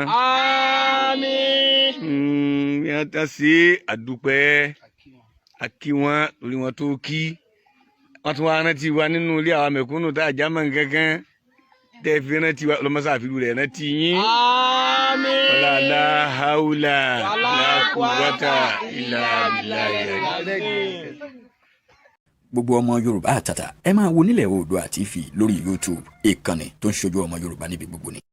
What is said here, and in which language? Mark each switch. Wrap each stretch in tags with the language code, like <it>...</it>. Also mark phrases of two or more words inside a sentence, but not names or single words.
<yo>Àmín. Bí wọ́n ti ṣe àdúpẹ́ àkí wọn lórí wọn tó kí. Wọ́n tún wá rántí wa nínú ilé àwọn mẹ̀kúnnù tá a já mọ́ nǹkankan tẹ́ fi rántí wa ọlọ́mọṣà àfihàn rẹ̀ rántí yín. Àmín.</yo> <ar>ولا حول ولا قوة إلا بالله.</ar> <yo>Gbogbo ọmọ Yorùbá àtàtà ẹ máa wo Nílẹ̀ Oòduà TV lórí YouTube, ìkànnì tó ń ṣojú ọmọ Yorùbá níbi gbogbo ni.</yo>